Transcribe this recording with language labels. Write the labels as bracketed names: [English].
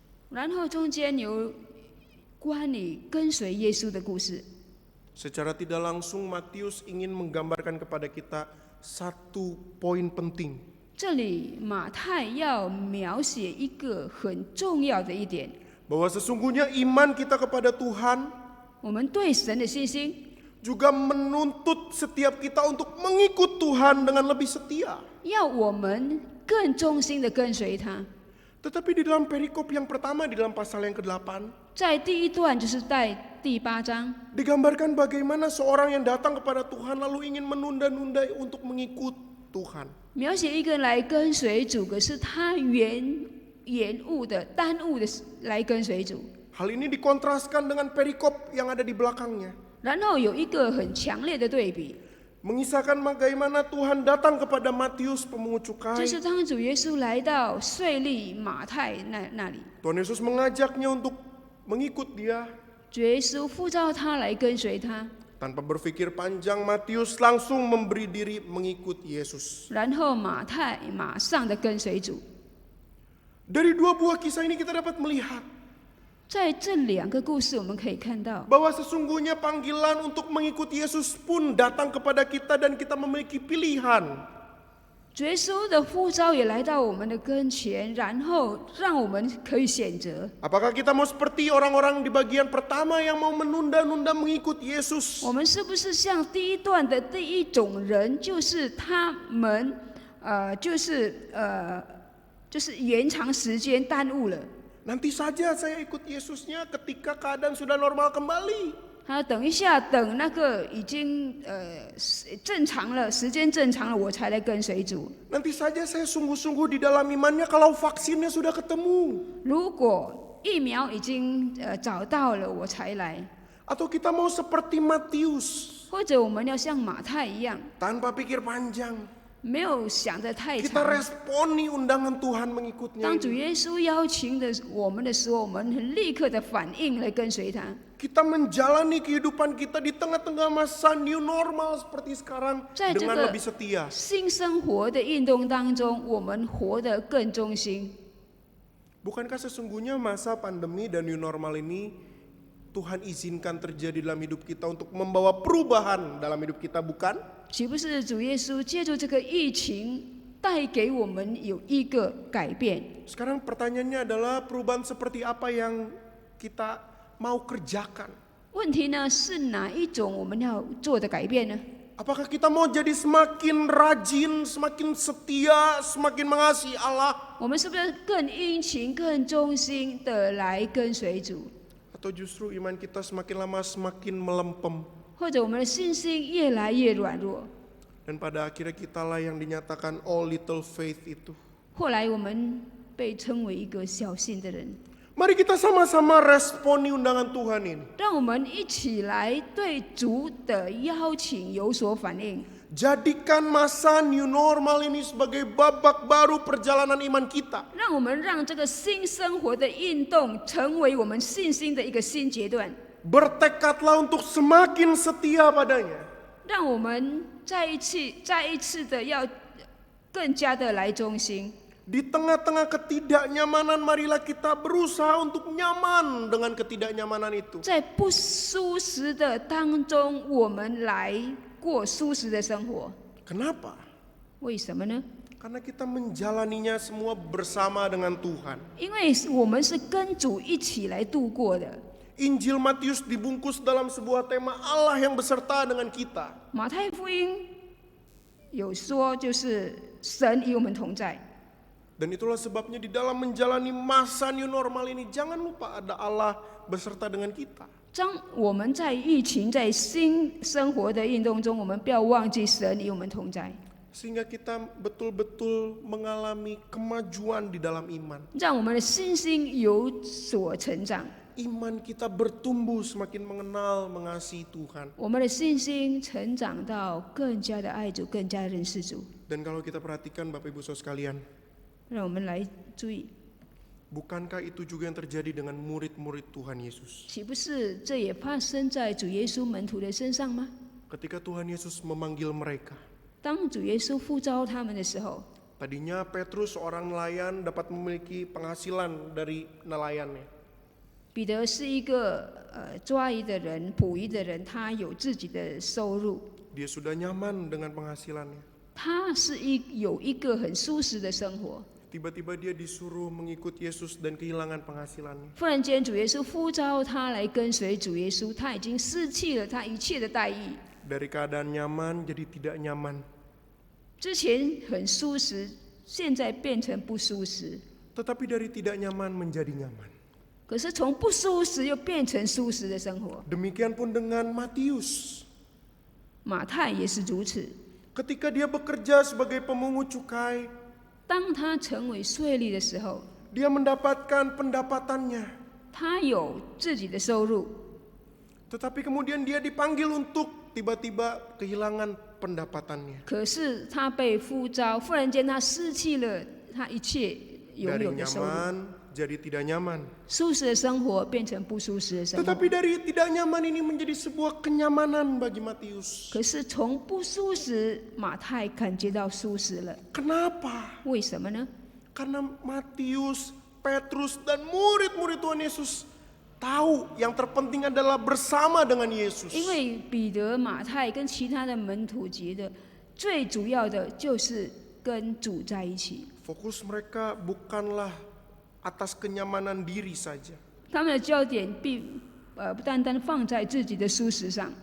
[Chinese] 然后中间有关于跟随耶稣的故事。 [Indonesian] Secara tidak langsung Matius ingin menggambarkan kepada kita satu poin penting. [Chinese] 这里马太要描写一个很重要的一点， [Indonesian] Bahwa sesungguhnya iman kita kepada Tuhan [Chinese] 我们对神的信心 [Indonesian] juga menuntut setiap kita untuk mengikut Tuhan dengan lebih setia. [Chinese] 要我们更忠心的跟随他。 [Indonesian] Tetapi di dalam perikop yang pertama, di dalam pasal yang ke-8, [Chinese] 在第一段就是在第8章， [Indonesian] digambarkan bagaimana seorang yang datang kepada Tuhan lalu ingin menunda-nunda untuk mengikut Tuhan. [Chinese] 描写一个人来跟随主，可是他延误的、耽误的来跟随主。 [Indonesian] Hal ini dikontraskan dengan perikop yang ada di belakangnya. [Chinese] 然后有一个很强烈的对比， [Indonesian] Mengisahkan bagaimana Tuhan datang kepada Matius pemungut [Chinese] 就 [Indonesian] cukai. [Chinese] 是当主耶稣来到税吏马太那里， [Indonesian] Tuhan Yesus mengajaknya untuk mengikut dia. [Chinese] 主耶稣呼召他来跟随他， [Indonesian] Tanpa berpikir panjang, Matius langsung memberi diri mengikut Yesus. [Chinese] 然后马太马上的跟随主。 [Indonesian] Dari dua buah kisah ini kita dapat melihat [Chinese] 在这两个故事，我们可以看到， [Indonesian] bahwa sesungguhnya panggilan untuk mengikuti Yesus pun datang kepada kita dan kita memiliki pilihan. [Chinese] 主耶稣的呼召也来到我们的跟前，然后让我们可以选择。 [Indonesian] Apakah kita mau seperti orang-orang di bagian pertama yang mau menunda-nunda mengikuti Yesus? [Chinese] 我们是不是像第一段的第一种人，就是他们，就是延长时间耽误了？ [Indonesian] Nanti saja saya ikut Yesusnya ketika keadaan sudah normal kembali. [Chinese] 他等一下，等那个已经正常了，时间正常了，我才来跟随主。 [Indonesian] Nanti saja saya sungguh-sungguh di dalam imannya kalau vaksinnya sudah ketemu. [Chinese] 如果疫苗已经找到了，我才来。 [Indonesian] Atau kita mau seperti Matius, [Chinese] 或者我们要像马太一样， [Indonesian] tanpa pikir panjang. [Chinese] 没有想得太 [Indonesian] Kita [Chinese] 长。 [Indonesian] responi undangan Tuhan mengikutnya. [Chinese] 当主耶稣邀请的我们的时候，我们很立刻的反应来跟随他。 [Indonesian] Kita menjalani kehidupan kita di tengah-tengah masa new normal seperti sekarang [Chinese] 在这 [Indonesian] dengan [Chinese] 个 [Indonesian] lebih setia. [Chinese] 新生活的运动当中，我们活得更忠心。 [Indonesian] Bukankah sesungguhnya masa pandemi dan new normal ini Tuhan izinkan terjadi dalam hidup kita untuk membawa perubahan dalam hidup kita, bukan? [Chinese] 岂不是主耶稣借助这个疫情带给我们有一个改变？ [Indonesian] Sekarang pertanyaannya adalah perubahan seperti apa yang kita mau kerjakan? [Chinese] 问题呢是哪一种我们要做的改变呢？ [Indonesian] Apakah kita mau jadi semakin rajin, semakin setia, semakin mengasihi Allah? [Chinese] 我们是不是更殷勤、更忠心的来跟随主？ [Indonesian] Atau justru iman kita semakin lama semakin melempem? [Chinese] 或者我们的信心越来越软弱？ [Indonesian] Dan pada akhirnya kitalah yang dinyatakan [English] all little faith [Indonesian] itu. [Chinese] 后来我们被称为一个小信的人。 [Indonesian] Mari kita sama-sama responi undangan Tuhan ini. [Chinese] 让我们一起来对主的邀请有所反应， [Indonesian] Jadikan masa new normal ini sebagai babak baru perjalanan iman kita. [Chinese] 让我们让这个新生活的运动成为我们信心的一个新阶段， [Indonesian] Bertekadlah untuk semakin setia padanya. [Chinese] 让我们再一次的要更加的来忠心。 [Indonesian] Di tengah-tengah ketidaknyamanan, marilah kita berusaha untuk nyaman dengan ketidaknyamanan itu. [Chinese] 在不舒适的当中，我们来过舒适的生活。 [Indonesian] Kenapa? [Chinese] 为什么呢？ [Indonesian] Karena kita menjalaninya semua bersama dengan Tuhan. [Chinese] 因为我们是跟主一起来度过的。 [Indonesian] Injil Matius dibungkus dalam sebuah tema Allah yang beserta dengan kita. [Chinese] 马太福音有说，就是神与我们同在。 [Indonesian] Dan itulah sebabnya di dalam menjalani masa new normal ini jangan lupa ada Allah beserta dengan kita. [Chinese] 当我们在疫情、在新生活的运动中，我们不要忘记神与我们同在， [Indonesian] Sehingga kita betul-betul mengalami kemajuan di dalam iman. [Chinese] 让我们的信心有所成长， [Indonesian] Iman kita bertumbuh semakin mengenal, mengasihi Tuhan. [Chinese] 我们的信心成长到更加的爱主，更加认识主。 [Indonesian] Dan kalau kita perhatikan Bapak Ibu Saudara sekalian, [Chinese] 让我们来注意， [Indonesian] bukankah itu juga yang terjadi dengan murid-murid Tuhan Yesus? [Chinese] 岂不是这也发生在主耶稣门徒的身上吗？ [Indonesian] Ketika Tuhan Yesus memanggil mereka, [Chinese] 当主耶稣呼召他们的时候， [Indonesian] tadinya Petrus seorang nelayan dapat memiliki penghasilan dari nelayannya. [Chinese] 彼得是一个抓鱼的人、捕鱼的人，他有自己的收入， [Indonesian] Dia sudah nyaman dengan penghasilannya. [Chinese] 他是有一个很舒适的生活。 [Indonesian] Tiba-tiba dia disuruh mengikut Yesus dan kehilangan penghasilannya. [Chinese] 忽然间，主耶稣呼召他来跟随主耶稣，他已经失去了他一切的待遇。 [Indonesian] Dari keadaan nyaman jadi tidak nyaman. [Chinese] 之前很舒适，现在变成不舒适。 [Indonesian] Tetapi dari tidak nyaman menjadi nyaman. [Chinese] 可是从不舒适又变成舒适的生活。 [Indonesian] Demikian pun dengan Matius. [Chinese] 马太也是如此。 [Indonesian] Ketika dia bekerja sebagai pemungut cukai, [Chinese] 当他成为税吏的时候， [Indonesian] dia mendapatkan pendapatannya. [Chinese] 他有自己的收入， [Indonesian] Tetapi kemudian dia dipanggil untuk tiba-tiba kehilangan pendapatannya. [Chinese] 可是他被呼召，忽然间他失去了他一切拥 [Indonesian] Dari [Chinese] 有的收入。 [Indonesian] nyaman menjadi tidak nyaman. [Chinese] 舒适的生活变成不舒适的生活。 [Indonesian] Tetapi dari tidak nyaman ini menjadi sebuah kenyamanan bagi Matius. [Chinese] 可是从不舒适，马太感觉到舒适了。 [Indonesian] Kenapa? [Chinese] 为什么呢？ [Indonesian] Karena Matius, Petrus, dan murid-murid Tuhan Yesus tahu yang terpenting adalah bersama dengan Yesus. [Chinese] 因为彼得、马太跟其他的门徒觉得，最主要的就是跟主在一起。 [Indonesian] Fokus mereka bukanlah atas kenyamanan diri saja, [Chinese] 他们的焦点不单单放在自己的舒适上，